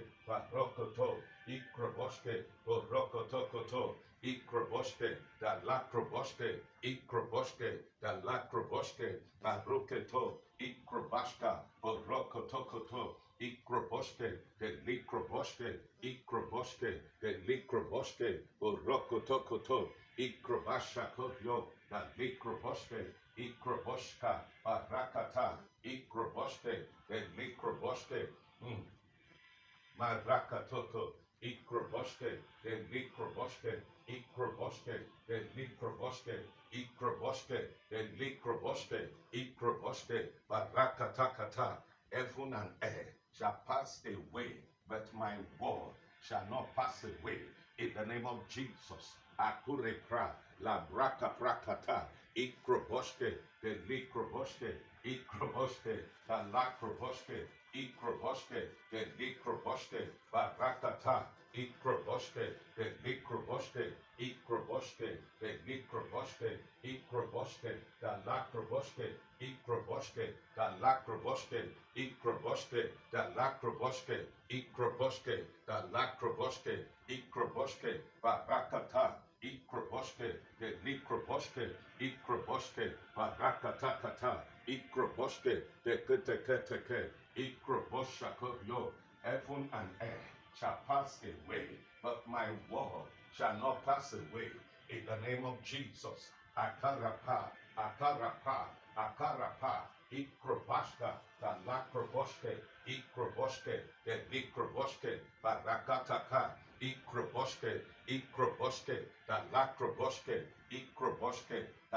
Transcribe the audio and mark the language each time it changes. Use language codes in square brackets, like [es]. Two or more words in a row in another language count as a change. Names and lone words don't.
[en] barokoto, ikroboske, borokotokoto, ikroboske, the lakroboske, ikroboske, the lakroboske, baroketo, ikrobashka, borokotokoto, ikroboske, the likroboske, ikroboske, the likroboske, borokotokoto, ikrobashakotyo, the likroboske, ikroboshka, barakata, ikroboske, the likroboske, marakatoto, ikroboske, the likroboske, ikroboske, the likroboske, ikroboske, the likroboske, ikroboske, barakatakata. Heaven and earth shall pass away, but my word shall not pass away. In the name of Jesus, akure pra, la braka prakata, ikroboske, the likroboske, ikroboske, the lakroboske, ikroboske, the likroboske, barakata, ikroboske, the likroboske, ikroboske, the likroboske, ikroboske, the lakroboske, ikroboske, the lakroboske, ikroboske, the lakroboske, ikroboske, the lakroboske, ikroboske, barakata, ikroboske, the likroboske, ikroboske, barakatakata, ikroboske, the keteketeke, ikroboshakotyo. Heaven and earth shall pass away, but my word shall not pass away. In the name of Jesus, akarapa, akarapa, akarapa, ikrobashka, the lakroboske, ikroboske, the likroboske, barakataka, ikroboske, ikroboske, the lakroboske, ikroboske, the